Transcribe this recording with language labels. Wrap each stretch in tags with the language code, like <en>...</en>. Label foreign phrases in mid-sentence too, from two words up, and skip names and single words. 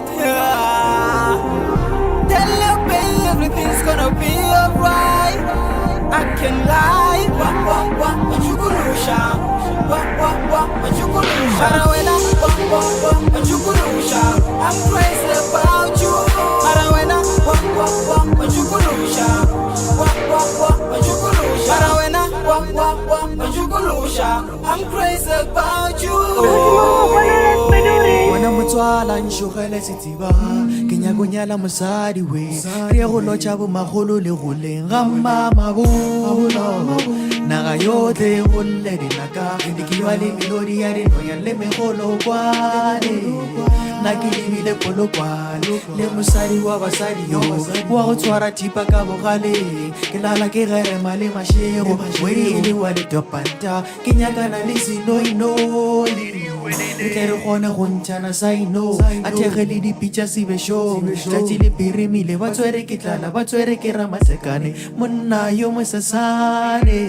<en>here Tell your baby everything's gonna be alright I can lie Machukulusha Machukulusha Marawena Machukulusha I'm crazy about you Marawena Machukulusha Marawena Machukulusha I'm crazy about you</en> <nso>Wana motswala nshogele setiba ke nyakonyala mosadi we re go lotša bo magolo le go lenga mama bo naga yotlhe go lle dinaka ke dikiwa le melodi ya dinoya le megolo kwane nna ke lebile polokwalo le mosadi wa basadi yo wa go tshwara thipa ka bogaleng ke lala ke gerema le mašego wedi e le wa letopanta ke nyakana le senoinoi re tle re kgone go ntšhana saino a thege le dipitša sebešong tšatši le pirimile ba tswere ke tlala ba tswere ke ramatekane monna yo mosesane</nso>